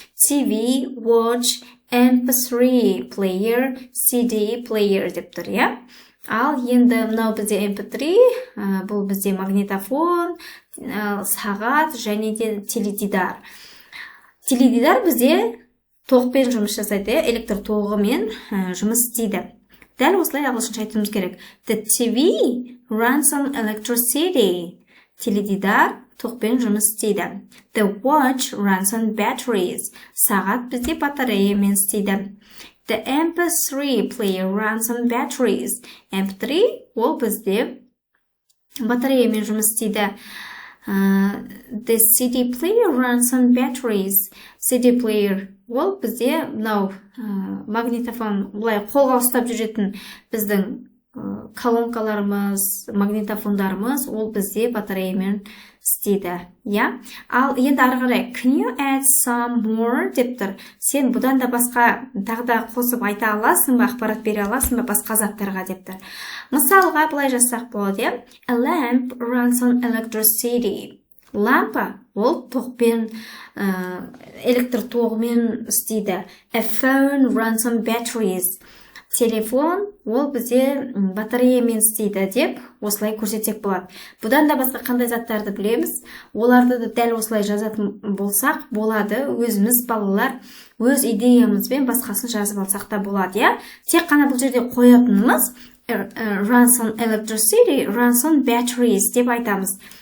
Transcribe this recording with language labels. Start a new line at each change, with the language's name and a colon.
English: TV, watch, MP3 player, CD player
Kazakh: деп тұр, Ал енді мынау бізде MP3, бұл бізде магнитофон, сағат және де теледидар. Теледидар бізде тоқпен жұмыс жасайды, электр тоғымен жұмыс істейді. Дәл осылай ағылшынша айтуымыз керек.
English: The TV runs on electricity.
Kazakh: Теледидар тоқпен жұмыс істейді.
English: The watch runs on batteries.
Kazakh: Сағат бізде батареямен істейді.
English: The MP3 player runs on batteries.
Kazakh: MP3 ол бізде батареямен жұмыс істейді.
English: The CD player runs on batteries.
Kazakh: CD player ол бізде мынау магнитофон, бұлай қолға ұстап жүретін біздің колонкаларымыз, магнитофондарымыз, ол бізде батареямен істейді, Ал енді ары қарай,
English: can you add some more
Kazakh: деп тұр. Сен бұдан да басқа тағы да қосып айта аласың ба, ақпарат бере аласың ба басқа заттарға деп тұр. Мысалға былай жазсақ болады,
English: A lamp runs on electricity.
Kazakh: Лампа ол тоқпен, электр тоғымен істейді.
English: A phone runs on batteries.
Kazakh: Телефон ол бізде батареямен істейді деп осылай көрсетсек болады. Бұдан да басқа қандай заттарды білеміз, оларды да дәл осылай жазатын болсақ болады. Өзіміз балалар өз идеямызбен басқасын жазып алсақ та болады, Тек қана бұл жерде қоятынымыз
English: runs on electricity, runs on batteries
Kazakh: деп айтамыз.